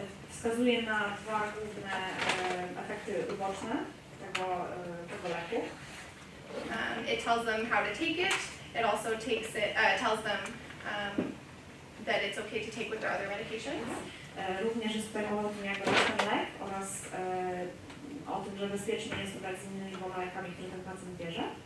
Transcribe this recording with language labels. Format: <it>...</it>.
<pl>Wskazuje na dwa główne efekty uboczne tego leku.</pl> <en>It tells them how to take it. It also tells them that it's okay to take with their other medications.</en> <pl>Również jest tutaj mowa o tym, jak brać ten lek oraz o tym, że bezpiecznie jest to brać z innymi dwoma lekami, które ten pacjent bierze.</pl>